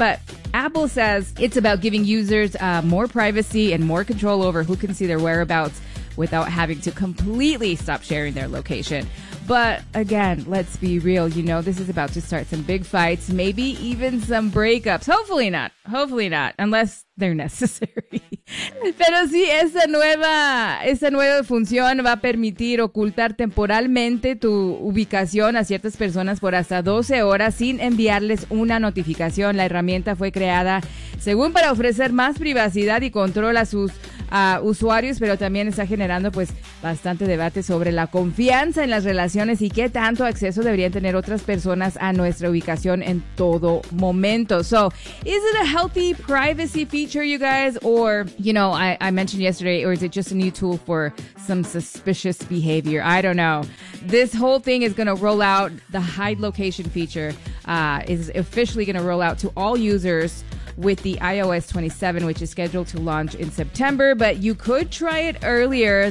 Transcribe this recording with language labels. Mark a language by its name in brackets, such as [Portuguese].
[English] But Apple says it's about giving users more privacy and more control over who can see their whereabouts without having to completely stop sharing their location. But again, let's be real. You know, this is about to start some big fights, maybe even some breakups. Hopefully not, unless they're necessary. [Spanish] Pero sí, esta nueva función va a permitir ocultar temporalmente tu ubicación a ciertas personas por hasta 12 horas sin enviarles una notificación. La herramienta fue creada según para ofrecer más privacidad y control a sus usuarios, pero también está generando pues bastante debate sobre la confianza en las relaciones y qué tanto acceso deberían tener otras personas a nuestra ubicación en todo momento. [English] So, is it a healthy privacy feature, you guys? Or, you know, I mentioned yesterday, or is it just a new tool for some suspicious behavior? I don't know. This whole thing is going to roll out. The hide location feature is officially going to roll out to all users with the iOS 27, which is scheduled to launch in September, but you could try it earlier.